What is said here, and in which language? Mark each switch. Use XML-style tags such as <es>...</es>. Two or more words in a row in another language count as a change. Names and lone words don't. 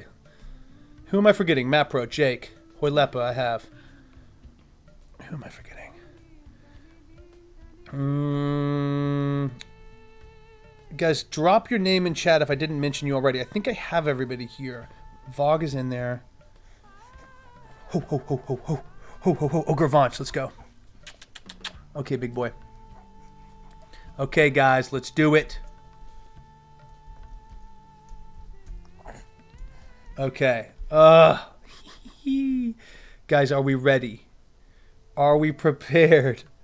<en>Who am I forgetting? Mapro, Jake, Hoilepa, I have. Who am I forgetting? Guys, drop your name in chat if I didn't mention you already. I think I have everybody here. Vogue is in there. Ho, ho, ho, ho, ho. Ho, ho, ho. Oh, Gravance, let's go. Okay, big boy. Okay, guys, let's do it. Okay. Guys, are we ready? Are we prepared?</en>